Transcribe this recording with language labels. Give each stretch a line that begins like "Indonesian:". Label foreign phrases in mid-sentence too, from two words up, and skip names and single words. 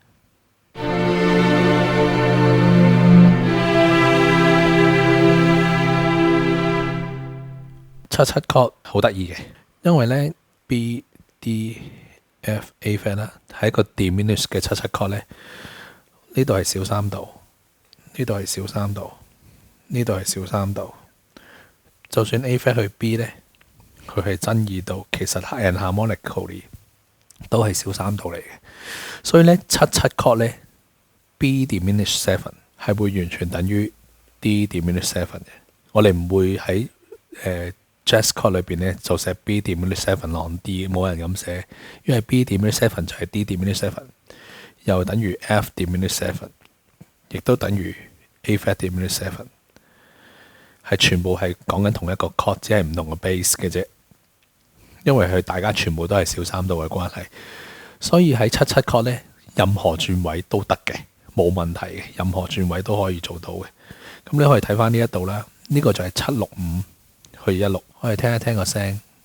Cantonese: 七七 chord 好得意嘅，因為呢 B D F A flat 啦，係一個 diminished 嘅七七 chord 呢，呢度係小三度，呢度係小三度，呢度係小三度。就算 A flat 去 B 呢，佢係真二度，其實 enharmonically 都係小三度嚟嘅。所以呢，七七 chord 呢
English: B diminished seven
Cantonese: 係會完全等於
English: D diminished seven
Cantonese: 嘅。我哋唔會喺
English: jazz chord
Cantonese: 裏邊呢就寫
English: B diminished seven on D，
Cantonese: 冇人咁寫，因為
English: B diminished seven
Cantonese: 就係
English: D diminished seven，
Cantonese: 又等於
English: F diminished seven，
Cantonese: 亦都等於
English: A flat diminished seven。
Cantonese: 係全部係講緊同一個 chord， 只係唔同嘅 bass 嘅啫。因為佢大家全部都係小三度嘅關係，所以喺七七 chord 呢，任何轉位都得嘅，冇問題嘅，任何轉位都可以做到嘅。咁你可以睇翻呢一度啦，呢個就係765去16，我哋聽一聽個聲。